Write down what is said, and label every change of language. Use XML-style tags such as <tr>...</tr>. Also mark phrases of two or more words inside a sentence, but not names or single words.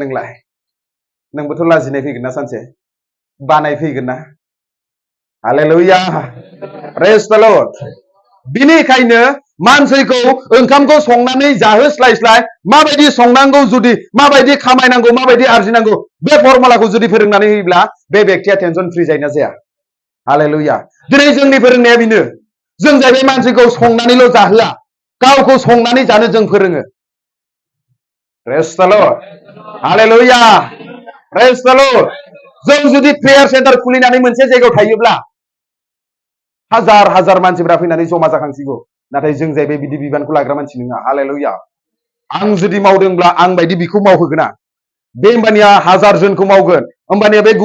<brx>नोंलाय नोंबोथ' लाजिनाय फैगोन ना सानसे बानाय फैगोन ना हालेलुया</brx> <en>praise the Lord</en> <brx>बिनिखायनो मानसिखौ ओंखामखौ संनानै जाहोस्लायस्लाय माबायदि संनांगौ जुदि माबायदि खामायनांगौ माबायदि आरजिनांगौ बे फर्मुलाखौ जुदि फोरोंनानै होयोब्ला बे व्यक्तिया</brx> <en>tension free</en> <brx>जायोना जाया हालेलुया दिनै जोंनि फोरोंनाया बेनो जों जाहैबाय मानसिखौ संनानैल' जाहोआ गावखौ संनानै जानो जों फोरोङो</brx> <en>praise the Lord</en> <brx>हालेलुया</brx> <en>praise the Lord</en> <brx>जों जुदि</brx> <en>prayer center</en> <brx>खुलिनानै मोनसे जायगायाव थायोब्ला हाजार हाजार मानसिफोरा फैनानै जमा जाखांसिगौ नाथाय जों जाहैबाय बिदि बिबानखौ लाग्रा मानसि नङा हालेलुया आं जुदि मावदोंब्ला आं बायदि बिखौ मावहोगोना बे होमबानिया 1000 जनखौ मावगोन होमबानिया बे</brx>